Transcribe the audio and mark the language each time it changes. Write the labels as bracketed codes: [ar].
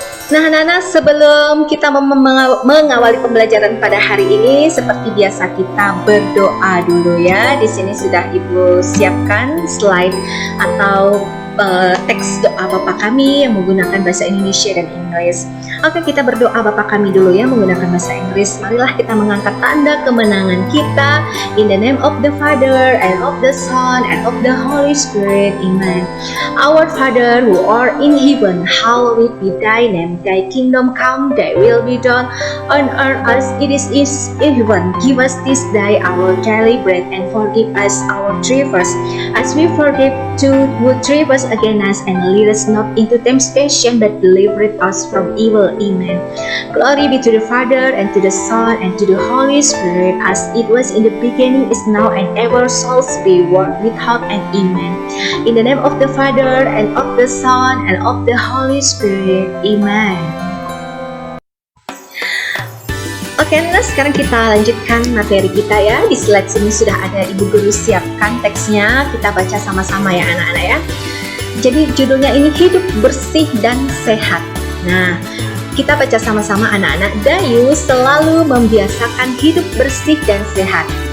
[id] Nah anak-anak, sebelum kita mengawali pembelajaran pada hari ini, seperti biasa kita berdoa dulu ya. Di sini sudah Ibu siapkan slide atau teks doa Bapa kami yang menggunakan bahasa Indonesia dan Inggris. Oke, kita berdoa Bapa kami dulu ya menggunakan bahasa Inggris. Marilah kita mengangkat tanda kemenangan kita. [en] In the name of the Father and of the Son and of the Holy Spirit. Amen. Our Father who art in heaven, hallowed be thy name. Thy kingdom come, thy will be done on earth as it is in heaven. Give us this day our daily bread and forgive us our trespasses as we forgive to who trespass against us, and lead us not into temptation but deliver us from evil. Amen. Glory be to the Father and to the Son and to the Holy Spirit, as it was in the beginning, is now, and ever shall be, world without end. Amen. In the name of the Father and of the Son and of the Holy Spirit. Amen. [id] Oke, nah sekarang kita lanjutkan materi kita ya. Di slide sini sudah ada Ibu Guru siapkan teksnya. Kita baca sama-sama ya anak-anak ya. Jadi judulnya ini hidup bersih dan sehat. Nah, kita baca sama-sama anak-anak. Dayu selalu membiasakan hidup bersih dan sehat.